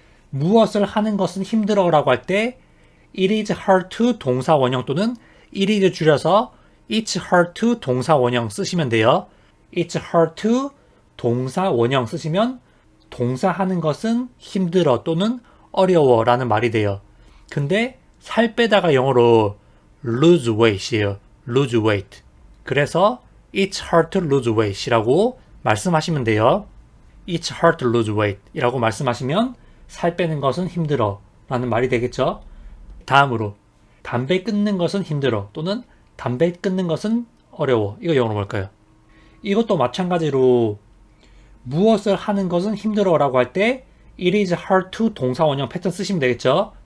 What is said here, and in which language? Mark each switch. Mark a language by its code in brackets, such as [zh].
[ko] 무엇을 하는 것은 힘들어 라고 할 때 It is hard to 동사 원형 또는 It is 줄여서 It's hard to 동사 원형 쓰시면 돼요. It's hard to 동사 원형 쓰시면 동사 하는 것은 힘들어 또는 어려워 라는 말이 돼요. 근데 살 빼다가 영어로 lose weight 이에요. [en] lose weight. 그래서 It's hard to lose weight 이라고 말씀하시면 돼요. [ko] It's hard to lose weight 이라고 말씀하시면 살 빼는 것은 힘들어 라는 말이 되겠죠. 다음으로 담배 끊는 것은 힘들어 또는 담배 끊는 것은 어려워. 이거 영어로 뭘까요? 이것도 마찬가지로 무엇을 하는 것은 힘들어 라고 할 때 It is hard to 동사 원형 패턴 쓰시면 되겠죠.